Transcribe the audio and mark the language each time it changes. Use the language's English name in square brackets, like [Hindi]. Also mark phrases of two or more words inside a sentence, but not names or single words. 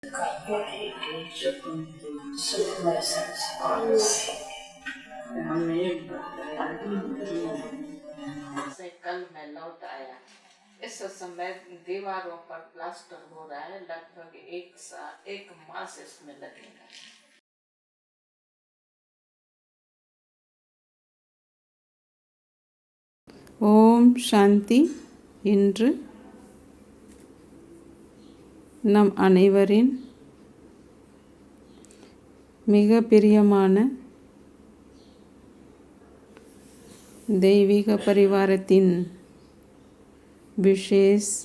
[Chinese] 改变了一个生命的神奇关系。 [Hindi] से कल मैं लौट आया। इस समय दीवारों पर प्लास्टर हो रहा है, लगभग एक मास इसमें लगेगा। [Tamil] ஓம் சாந்தி. இன்று நம் அனைவரின் மிக பிரியமான தெய்வீக பரிவாரத்தின் விசேஷ்